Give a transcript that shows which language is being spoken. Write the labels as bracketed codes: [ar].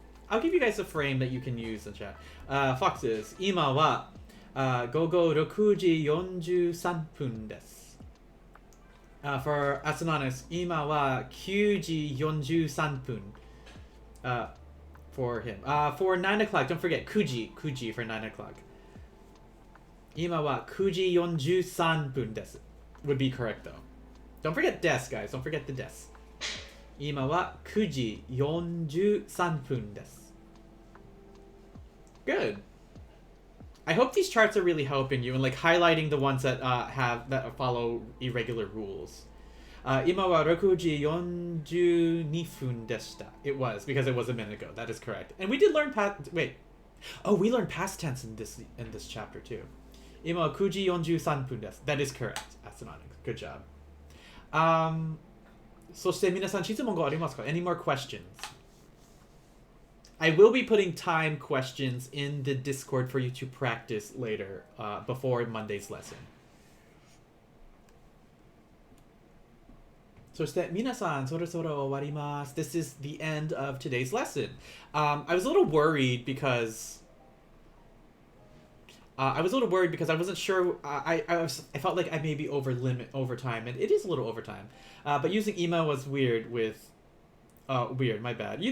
[en] I'll give you guys a frame that you can use in chat. [ja] Foxes, 今は午後6時43分です。 [en] For Astronautics, [ja] 今は9時43分 [en] for him. For 9 o'clock, don't forget, 9時 for 9 o'clock. [ja] 今は9時43分です [en] would be correct though. Don't forget des, guys. Don't forget the des. [ja] 今は9時43分です。 [en] Good. I hope these charts are really helping you and like highlighting the ones that follow irregular rules. [ja] 今は6時42分でした. [en] It was because it was a minute ago. That is correct. And we did learn we learned past tense in this chapter too. [ja] 今は9時43分です. [en] That is correct. Astronautics. Good job. [ja] そして皆さん質問がありますか? [en] Any more questions? I will be putting time questions in the Discord for you to practice later, before Monday's lesson. [ja] そして皆さんそろそろ終わります. [en] This is the end of today's lesson. I was a little worried because I wasn't sure. I felt like I may be over time, and it is a little overtime. But using ema was weird with weird. My bad.